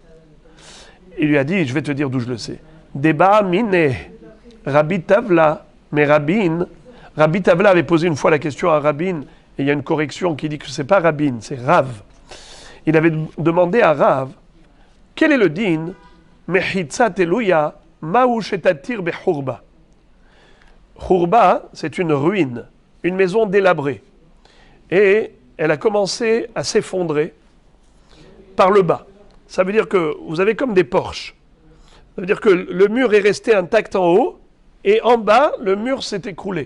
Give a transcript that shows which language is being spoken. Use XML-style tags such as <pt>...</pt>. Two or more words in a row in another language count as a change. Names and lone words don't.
<fr>Il lui a dit, je vais te dire d'où je le sais. Deba Mine, Rabbi Tavla, mais Rabbi Tavla avait posé une fois la question à Rabin, et il y a une correction qui dit que c'est pas Rabin, c'est Rav. Il avait demandé à Rav, quel est le din</fr> <arc>מחיצה תלויה מהו שתתיר בחורבה.</arc> <fr>Churba, c'est une ruine, une maison délabrée. Et elle a commencé à s'effondrer par le bas. Ça veut dire que vous avez comme des porches. Ça veut dire que le mur est resté intact en haut, et en bas, le mur s'est écroulé.</fr>